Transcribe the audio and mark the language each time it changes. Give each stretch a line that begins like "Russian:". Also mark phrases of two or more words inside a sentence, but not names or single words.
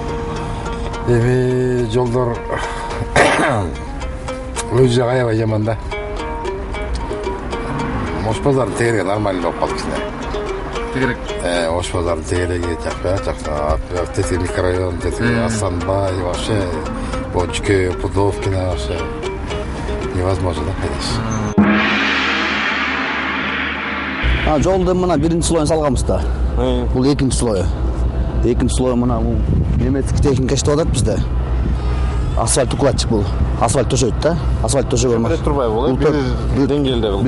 Kyrgyz: Эми жолдор өзү аябай жаман да. Ош базардын тегереги нормально болуп калды кичине. Тегерек. Ош базардын тегереги жакшы. Тетиги микрорайон, тетиги Асанбай,
Russian: вообще Бочке, Пудовкина, вообще невозможно да, конечно.
Kyrgyz: Жолдун мына биринчи слоюн салганбыз да. Бул экинчи слою. Экинчи слою мына
Russian: немецкий техника
Kyrgyz: иштеп атат бизде.
Russian: Асфальт укладчик
Kyrgyz: бул. Асфальт төшөйт да. Асфальт төшөгөн эмес. Турбай бул, бир деңгээлде бул.